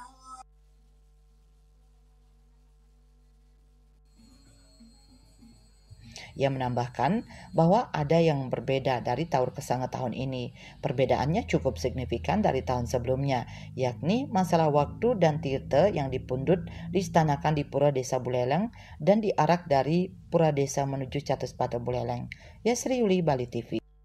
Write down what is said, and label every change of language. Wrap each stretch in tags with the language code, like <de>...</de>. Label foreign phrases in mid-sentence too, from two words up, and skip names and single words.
<id>Ia menambahkan bahwa ada yang berbeda dari Taur Kesange tahun ini. Perbedaannya cukup signifikan dari tahun sebelumnya, yakni masalah waktu dan tirta yang dipundut diistanakan di Pura Desa Buleleng dan diarak dari Pura Desa menuju Catuspate Buleleng. Yasri Yuli, Bali TV.</id>